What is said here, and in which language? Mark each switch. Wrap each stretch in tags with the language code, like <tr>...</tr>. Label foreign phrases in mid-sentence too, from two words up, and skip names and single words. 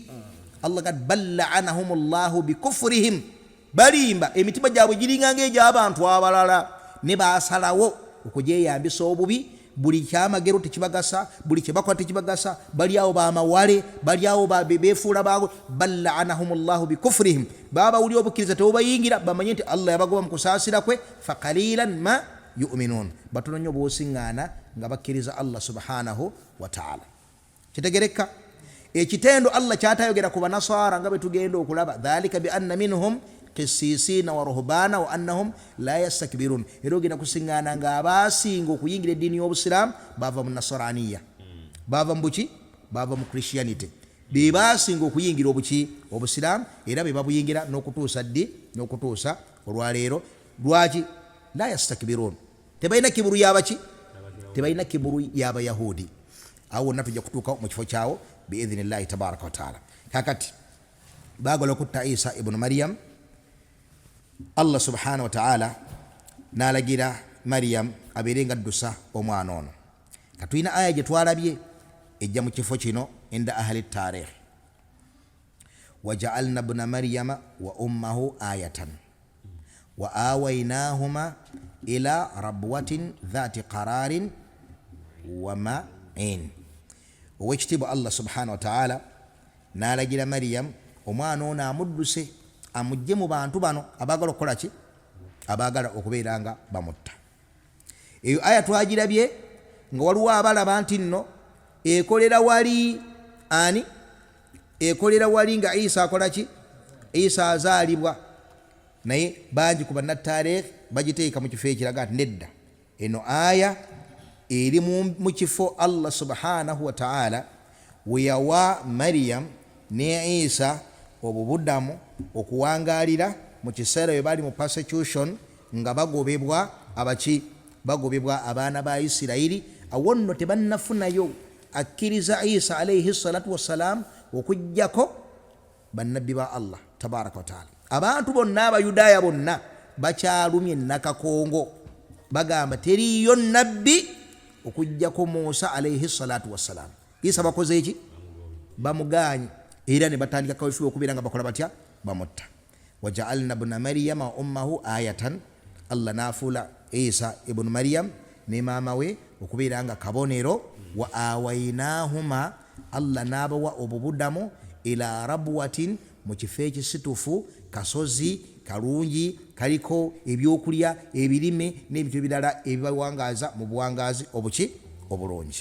<lg>Allah gat</lg> <ar>بل لعنهم الله بكفرهم,</ar> <lg>balimba emitima gyabwe giringa ng'egy'abantu abalala ne baasalawo okugyeyambisa obubi. Buli kyamagero tekibagasa, buli kyebakola tekibagasa, bali awo bamawale, bali awo befuula baabwe.</lg> <ar>بل لعنهم الله بكفرهم,</ar> <lg>babawuli obukkiriza tebubayingira, bamanye nti Allah yabagoba mu kusaasira kwe.</lg> <ar>فقليلا ما يؤمنون,</ar> <lg>batono nnyo bw'osiŋŋaana nga bakkiriza</lg> <ar>الله سبحانه وتعالى.</ar> <lg>Kitegereka ekitendo Allah kyatayogera ku banasara nga bwe tugenda okulaba,</lg> <ar>ذلك بأن منهم قسيسين ورهبانا وأنهم لا يستكبرون.</ar> <lg>Era ogenda kusiŋŋaana nga abaasinga okuyingira eddiini y'Obusiraamu bava mu nasaraniya, bava mu buki, bava mu Christianity, be baasinga okuyingira Obusiraamu, era be babuyingira n'okutuusa n'okutuusa olwaleero. Lwaki?</lg> <ar>لا يستكبرون,</ar> <lg>tebalina kiburu yabaki, tebalina kiburu y'Abayahudi. Awo wonna tujja kutuuka mu kifo kyawo</lg> <ar>بإذن الله تبارك وتعالى.</ar> <lg>Kakati baagala okutta Isa ibn Maryam,</lg> <ar>الله سبحانه وتعالى</ar> <lg>n'alagira Maryam abeere nga addusa omwana ono. Katulina aya gye twalabye ejja mu kifo kino</lg> <ar>عند أهل التاريخ وجعلنا ابن مريم وأمه آية وآويناهما إلى ربوة ذات قرار ومعين.</ar> <lg>Owekitiibwa</lg> <ar>الله سبحانه وتعالى</ar> <lg>n'alagira Maryam omwana ono amudduse, amugye mu bantu bano abaagala okukola ki, abaagala okubeera nga bamutta. Eyo aya twagirabye nga waliwo abalaba nti nno ekolera wali ani, ekolera wali nga Isa akola ki, Isa azaalibwa, naye bangi ku bannataarikh bagiteeka mu kifo ekiraga nti nedda, eno aya eri mu kifo</lg> <ar>الله سبحانه وتعالى</ar> <lg>we yawa Maryam ne Isa obubuddamu okuwangalira mu kiseera bwe bali mu persecution nga bagobebwa abaki, bagobebwa abaana ba Isirayiri. Awo nno tebannafunayo akkiriza Isa</lg> <ar>عليه الصلاة والسلام</ar> <lg>okujjako bannabbi ba</lg> <ar>الله تبارك وتعالى.</ar> <lg>Abantu bonna Abayudaaya bonna bakyalumye nakakongo, bagamba teriyo nabbi okujjako Musa</lg> <ar>عليه الصلاة والسلام.</ar> <lg>Isa bakoze eki? Bamuganye, era ne batandika kaweefube okubeera nga bakola batya, bamutta.</lg> <ar>وجعلنا ابن مريم وأمه آية,</ar> <lg>Allah nafuula Isa ibn Maryam ne maama we okubeera nga kabonero.</lg> <ar>وآويناهما,</ar> <lg>Allah n'abawa obubuddamu</lg> <ar>إلى ربوة,</ar> <lg>mu kifo ekisitufu, kasozi kalungi kaliko ebyokulya ebirime n'ebintu ebirala ebibawangaaza mu buwangaazi obuki, obulungi.</lg>